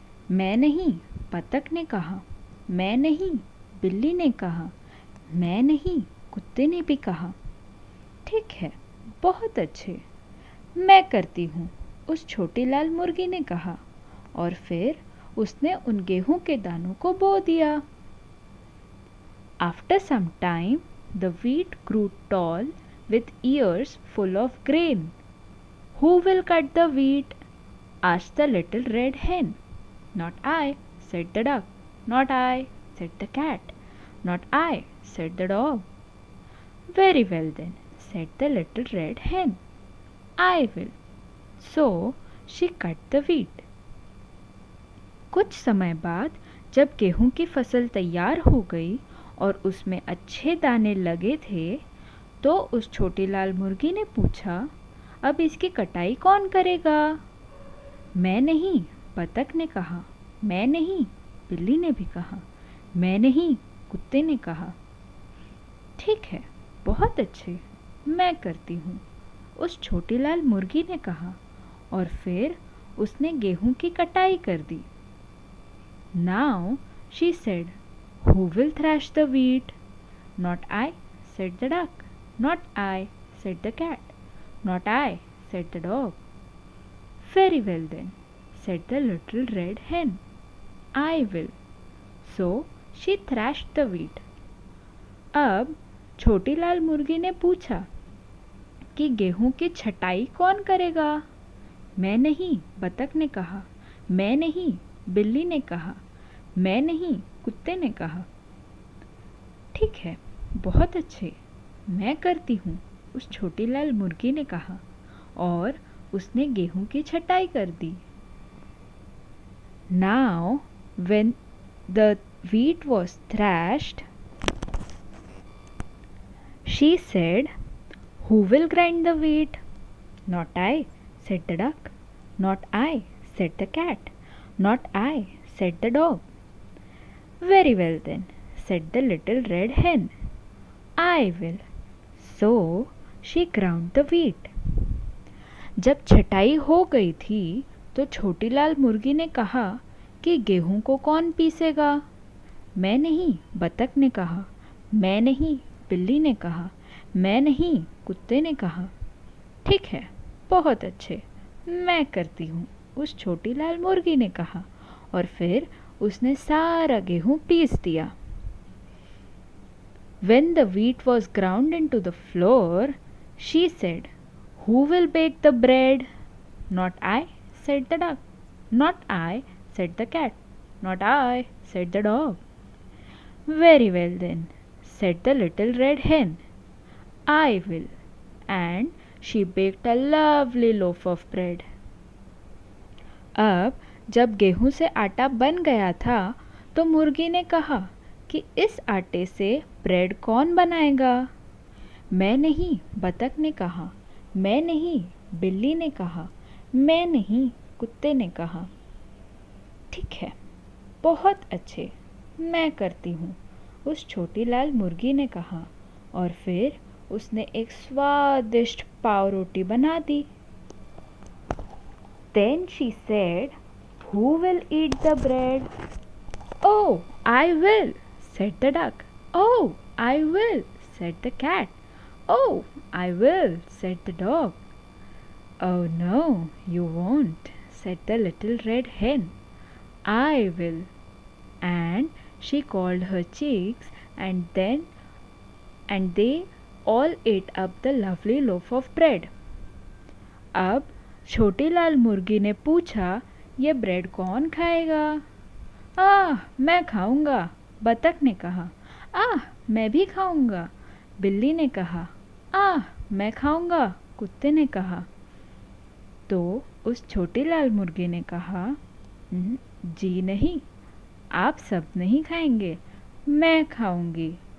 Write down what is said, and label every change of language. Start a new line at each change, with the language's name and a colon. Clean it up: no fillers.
Hindi: मैं नहीं, बतख ने कहा। मैं नहीं, बिल्ली ने कहा। मैं नहीं, कुत्ते ने भी कहा। ठीक है, बहुत अच्छे, मैं करती हूँ, उस छोटी लाल मुर्गी ने कहा और फिर उसने उन गेहूं के दानों को बो दिया।
English: After some time, the wheat grew tall with ears full of grain. Who will cut the wheat? Asked the little red hen. Not I, said the duck. Not I, said the cat. Not I, said the dog. Very well then, said the little red hen. I will. So she cut the wheat.
Hindi: कुछ समय बाद जब गेहूं की फसल तैयार हो गई और उसमें अच्छे दाने लगे थे, तो उस छोटी लाल मुर्गी ने पूछा, अब इसकी कटाई कौन करेगा? मैं नहीं, बतख ने कहा। मैं नहीं, बिल्ली ने भी कहा। मैं नहीं, कुत्ते ने कहा। ठीक है, बहुत अच्छे, मैं करती हूँ, उस छोटी लाल मुर्गी ने कहा और फिर उसने गेहूं की कटाई कर दी।
English: Now she said, Who will thrash the wheat? Not I, said the duck. Not I, said the cat. Not I, said the dog. Very well then, said the little red hen. I will. So she thrashed the wheat.
Hindi: अब छोटी लाल मुर्गी ने पूछा कि गेहूं की छटाई कौन करेगा? मैं नहीं, बतख ने कहा। मैं नहीं, बिल्ली ने कहा। मैं नहीं, कुत्ते ने कहा। ठीक है, बहुत अच्छे, मैं करती हूँ, उस छोटी लाल मुर्गी ने कहा और उसने गेहूं की छटाई कर दी।
English: Now when the wheat was thrashed, she said, Who will grind the wheat? Not I, said the duck. Not I, said the cat. Not I, said the dog. Very well then, said the little red hen. I will. So she ground the wheat.
Hindi: जब छटाई हो गई थी तो छोटी लाल मुर्गी ने कहा कि गेहूं को कौन पीसेगा? मैं नहीं, बतख ने कहा। मैं नहीं, बिल्ली ने कहा। मैं नहीं, कुत्ते ने कहा। ठीक है, बहुत अच्छे, मैं करती हूँ, उस छोटी लाल मुर्गी ने कहा और फिर उसने सारा गेहूं पीस दिया।
English: When the wheat was ground into the floor, she said, Who will bake the bread? Not I, said the duck. Not I, said the cat. Not I, said the dog. Very well then, said the little red hen. I will. And she baked a lovely loaf of bread.
Hindi: अब जब गेहूं से आटा बन गया था तो मुर्गी ने कहा कि इस आटे से ब्रेड कौन बनाएगा? मैं नहीं, बतख ने कहा। मैं नहीं, बिल्ली ने कहा। मैं नहीं, कुत्ते ने कहा। ठीक है, बहुत अच्छे, मैं करती हूँ, उस छोटी लाल मुर्गी ने कहा और फिर उसने एक स्वादिष्ट पाव रोटी बना दी।
English: Then she said, Who will eat the bread? Oh, I will, said the duck. Oh, I will, said the cat. Oh, I will, said the dog. Oh no, you won't, said the little red hen. I will. And she called her chicks, and they all ate up the lovely loaf of bread.
Hindi: अब छोटी लाल मुर्गी ने पूछा, ये bread कौन खाएगा? मैं खाऊंगा, बतख ने कहा। मैं भी खाऊंगा, बिल्ली ने कहा। मैं खाऊंगा, कुत्ते ने कहा। तो उस छोटी लाल मुर्गी ने कहा, जी नहीं, आप सब नहीं खाएंगे, मैं खाऊंगी।